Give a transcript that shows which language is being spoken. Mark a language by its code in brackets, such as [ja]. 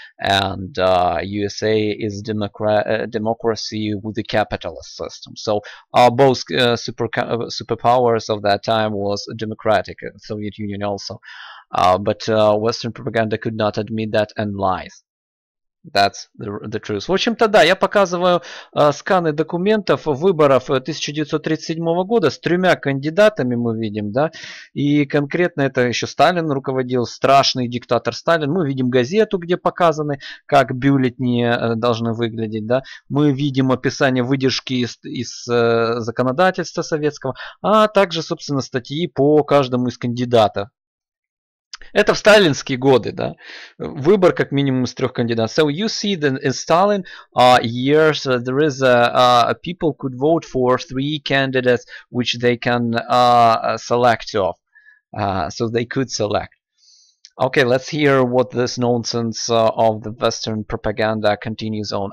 [en] And USA is democracy with the capitalist system. So both superpowers of that time was democratic, Soviet Union also. But Western propaganda could not admit that and lies. That's the truth. [ru] В общем-то, да, я показываю сканы документов выборов 1937 года с 3 кандидатами, мы видим, да, и конкретно это еще Сталин руководил, страшный диктатор Сталин. Мы видим газету, где показаны, как бюллетени должны выглядеть, да. Мы видим описание выдержки из законодательства советского, а также, собственно, статьи по каждому из кандидатов. Это в сталинские годы, да. Выбор как минимум из 3 кандидатов. [en] So you see that in Stalin years there is people could vote for 3 candidates which they can select of. So they could select. Okay, let's hear what this nonsense of the Western propaganda continues on.